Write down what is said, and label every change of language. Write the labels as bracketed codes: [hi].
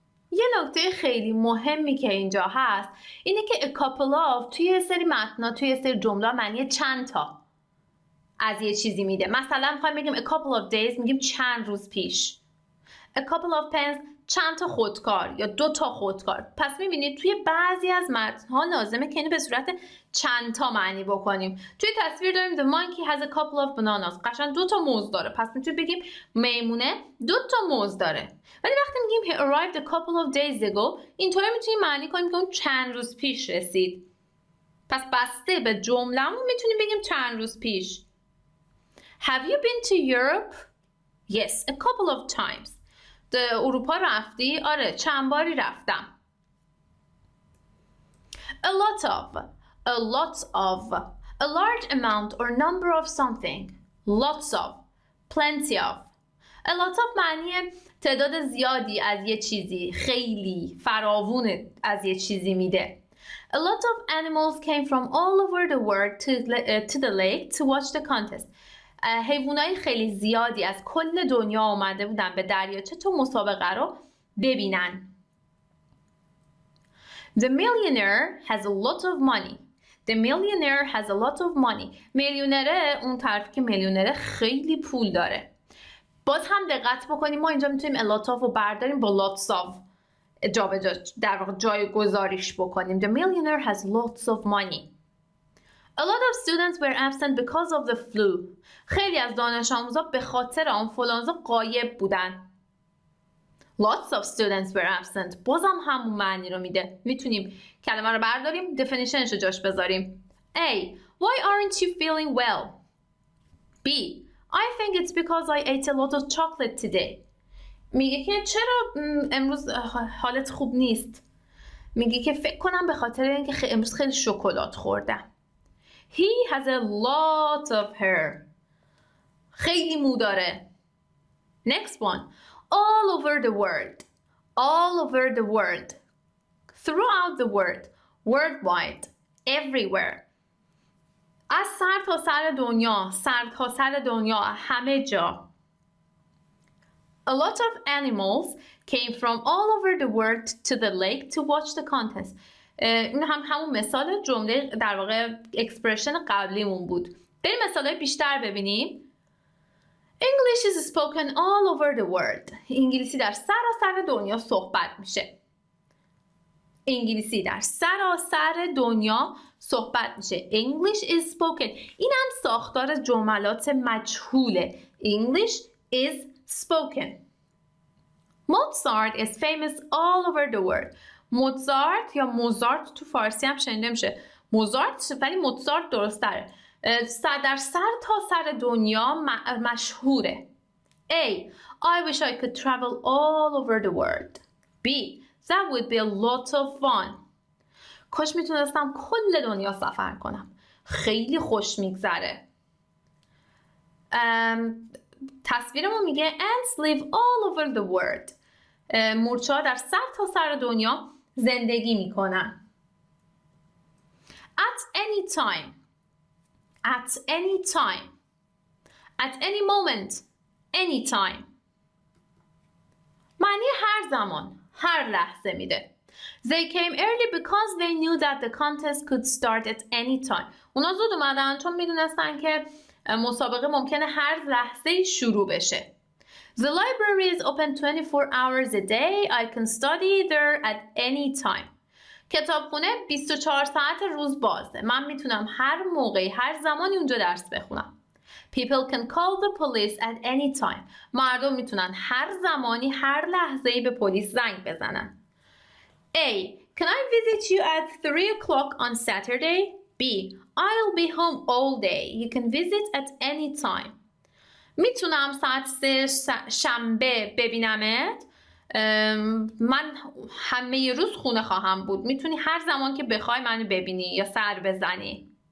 [fa] یه نکته خیلی مهمی که اینجا هست اینه که a couple of توی سری متنا توی سری جمله معنی چند تا از یه چیزی میده. مثلا میخوایم بگیم [en] a couple of days [fa] میگیم چند روز پیش. [en] A couple of pens [fa] چند تا خودکار یا 2 تا خودکار. پس میبینید توی بعضی از متن‌ها لازمه که اینو به صورت چند تا معنی بکنیم. توی تصویر داریم [en] the monkey has a couple of bananas. [fa] قشنگ 2 تا موز داره. پس میتونیم بگیم میمونه 2 تا موز داره. ولی وقتی میگیم [en] he arrived a couple of days ago [fa] اینطوری میتونیم معنی کنیم که اون چند روز پیش رسید. پس بسته به جمله‌مون میتونیم بگیم چند روز پیش. [en] Have you been to Europe? Yes, a couple of times. [fa] اروپا رفتی؟ آره چند باری رفتم. [en] A lot of, a large amount or number of something. Lots of, plenty of. [fa] A lot of معنی تعداد زیادی از یه چیزی، خیلی فراوون از یه چیزی میده. [en] A lot of animals came from all over the world to the lake to watch the contest. [fa] حیوانای خیلی زیادی از کل دنیا آمده بودن به دریاچه تا مسابقه رو ببینن. [en] The millionaire has a lot of money. The millionaire has a lot of money. [fa] میلیونره اون طرفی که میلیونره خیلی پول داره. باز هم دقت بکنیم ما اینجا میتونیم a lot of رو برداریم با lots of در واقع جای گذاریش بکنیم. [en] The millionaire has lots of money. A lot of students were absent because of the flu. [fa] خیلی از دانش آموزا به خاطر آنفولانزا غایب بودن. [en] Lots of students were absent. [fa] بازم همون معنی رو میده. میتونیم کلمه رو برداریم definitionش رو جاش بذاریم. [en] A. Why aren't you feeling well? B. I think it's because I ate a lot of chocolate today. [fa] میگه که چرا امروز حالت خوب نیست؟ میگه که فکر کنم به خاطر اینکه امروز خیلی شکلات خوردم. [en] He has a lot of hair. [fa] خیلی مو داره. [en] Next one. All over the world. All over the world. Throughout the world. Worldwide. Everywhere. [fa] از سر تا سر دنیا. سر تا سر دنیا. همه جا. [en] A lot of animals came from all over the world to the lake to watch the contest. [fa] این همون مثال جمله در واقع اکسپرشن قبلیمون بود. بریم مثالای بیشتر ببینیم. [en] English is spoken all over the world. [fa] انگلیسی در سراسر دنیا صحبت میشه. انگلیسی در سراسر دنیا صحبت میشه. [en] English is spoken. [fa] این هم ساختار جملات مجهوله. [en] English is spoken. Mozart is famous all over the world. [fa] موزارت یا موزارت تو فارسی هم شنیده میشه موزارت، ولی موزارت درست تره. در سر تا سر دنیا مشهوره. A. [en] I wish I could travel all over the world. B. That would be a lot of fun. [fa] کاش میتونستم کل دنیا سفر کنم. خیلی خوش میگذره. تصویرمون میگه [en] ants live all over the world. [fa] مورچه‌ها در سر تا سر دنیا زندگی میکنن. [en] At any time. At any time. At any moment. Any time. [fa] معنی هر زمان، هر لحظه میده. [en] They came early because they knew that the contest could start at any time. [fa] اونا زود اومدن چون میدونستن که مسابقه ممکنه هر لحظه شروع بشه. [en] The library is open 24 hours a day. I can study there at any time. [fa] کتابخونه 24 ساعت روز بازه. من میتونم هر موقعی، هر زمانی اونجا درس بخونم. [en] People can call the police at any time. [fa] مردم میتونن هر زمانی، هر لحظه‌ای به پلیس زنگ بزنن. [en] A. Can I visit you at 3 o'clock on Saturday? B. I'll be home all day. You can visit at any time. [fa] میتونم ساعت 3 شنبه ببینمت. من همه روز خونه خواهم بود. میتونی هر زمان که بخوای منو ببینی یا سر بزنی.